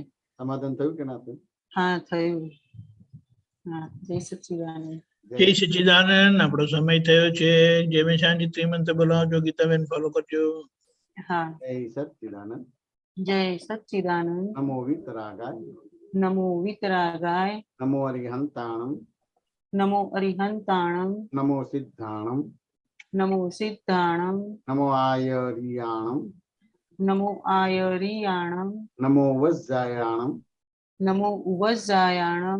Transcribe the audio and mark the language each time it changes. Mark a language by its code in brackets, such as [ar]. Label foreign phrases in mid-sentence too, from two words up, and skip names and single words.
[gu] સમાધાન થયું કે ના થયું? હા થયું. જય સચ્ચિદાનંદ. જય સચ્ચિદાનંદ. આપણો સમય થયો છે. જય મેં શાંતિ ત્રિમંત્ર બોલાવજો. ગીતાબેન ફોલો કરજો. જય સચ્ચિદાનંદ. જય સચ્ચિદાનંદ. [pra] નમો વિતરાગાય. नमो वितरागाय नमो अरिहंताणं नमो अरिहंताणं नमो सिद्धाणं नमो सिद्धाणं नमो आयरियाणं नमो आयरियाणं नमो वज्जायाणं नमो उवज्जायाणं